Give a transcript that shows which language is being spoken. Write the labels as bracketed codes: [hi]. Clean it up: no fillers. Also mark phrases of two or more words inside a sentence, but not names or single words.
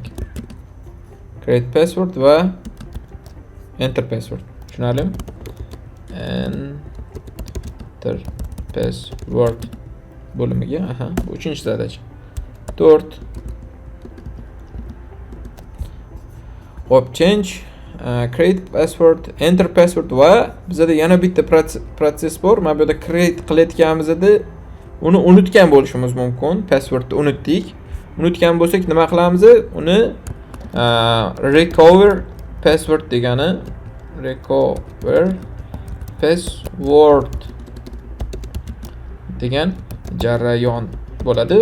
[en] Create password va enter password. [uz] Tushunarlimi? [en] Enter password [uz] bo'limiga, bu uchinchi zadacha. 4. Hop, [en] change create password, enter password [uz] va bizda yana bitta protsess bor. Mana bu yerda create qilayotganimizda uni unutgan bo'lishimiz mumkin. Passwordni unutdik. Unutgan bo'lsak nima qilamiz? Uni [en] recover password [uz] degani [en] recover password [uz] degan jarayon bo'ladi.